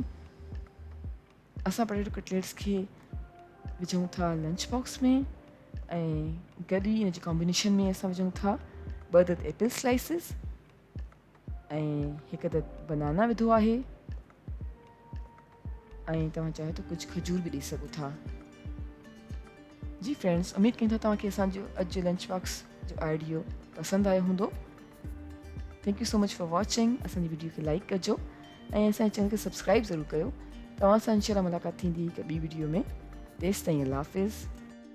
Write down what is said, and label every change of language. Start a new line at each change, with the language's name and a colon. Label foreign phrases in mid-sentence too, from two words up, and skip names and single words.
Sindhi: असां
English: potato cutlets
Sindhi: खे विझूं था
English: lunch box
Sindhi: में ऐं गॾु ई हिन जे कॉम्बिनेशन में असां विझूं था 2 अदद
English: apple slices
Sindhi: ऐं 1 अदद बनाना विधो आहे ऐं तव्हां चाहियो त कुझु खजूर बि ॾेई सघो था। जी फ्रेंड्स, उमेद कयूं था तव्हांखे असांजो अॼु जो
English: lunch box
Sindhi: जो आइडियो पसंदि आयो हूंदो।
English: thank you so much for watching.
Sindhi: असांजी वीडियो खे लाइक कजो ऐं असांजे चैनल खे सब्सक्राइब ज़रूरु कयो। तव्हां सां इंशाल्लाह मुलाक़ात थींदी हिकु ॿी वीडियो में। तेसि ताईं अल्लाह हाफ़िज़।